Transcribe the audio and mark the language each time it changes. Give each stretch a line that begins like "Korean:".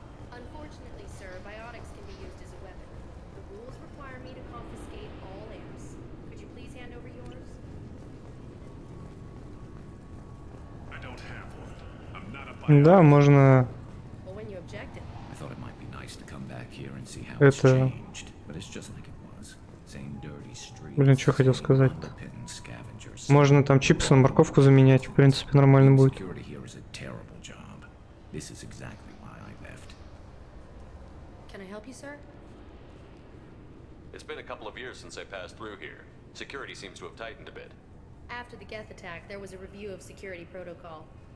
English: Unfortunately, sir, biotics can be used as a weapon. The rules require me to confiscate all amps. Could you please hand over yours? I don't have one. I'm not a
Russian: Да, можно.
English: Well, when you objected. I thought it might be nice to come back here and see how it's
Russian: Это.
English: changed, but it's just like it was. Same dirty streets.
Russian: Блин, что хотел сказать-то? Можно там чипсы на морковку заменять, в принципе, нормально будет.
English: Security here is a terrible job. This is exactly why I left. Can I help you, sir? It's been a couple of years since I passed through here. Security seems to have tightened a bit. After the Geth attack, there was a review of security protocol.